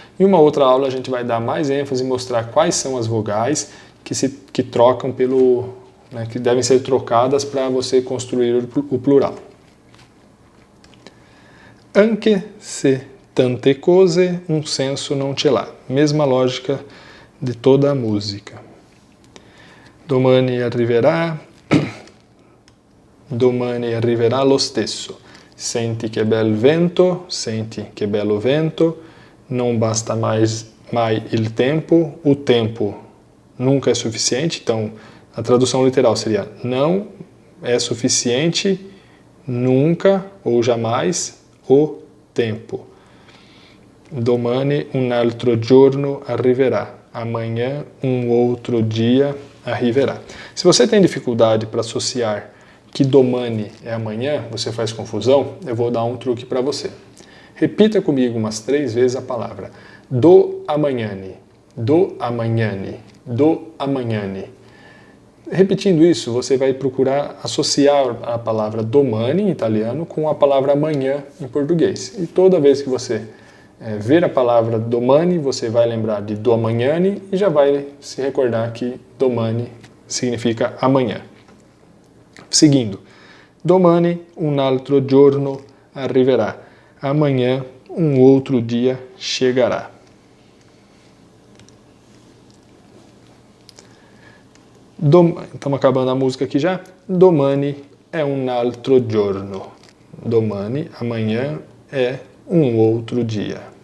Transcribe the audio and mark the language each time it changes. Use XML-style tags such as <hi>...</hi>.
<pt>Em uma outra aula a gente vai dar mais ênfase e mostrar quais são as vogais que trocam que devem ser trocadas para você construir o plural.</pt> <it>Anche se tante cose un senso non ce l'ha.</it> <pt>Mesma lógica de toda a música.</pt> <it>Domani arriverà domani arriverà lo stesso. Senti che bel vento, senti che bello vento, non basta mais, mai il tempo,</it> <pt>o tempo nunca é suficiente. Então, a tradução literal seria: não é suficiente nunca ou jamais o tempo.</pt> <it>Domani un altro giorno arriverà.</it> <pt>Amanhã outro dia arriverá. Se você tem dificuldade para associar que domani é amanhã, você faz confusão, eu vou dar um truque para você. Repita comigo umas 3 vezes a palavra do amanhã, do amanhã, do amanhã. Repetindo isso, você vai procurar associar a palavra domani em italiano com a palavra amanhã em português. E toda vez que você ver a palavra domani, você vai lembrar de do amanhã e já vai se recordar que domani significa amanhã.</pt> <it>Seguindo, domani un altro giorno arriverà.</it> <pt>Amanhã outro dia chegará. Estamos acabando a música aqui já.</pt> <it>Domani é un altro giorno.</it> <pt>Domani, amanhã, é outro dia.</pt>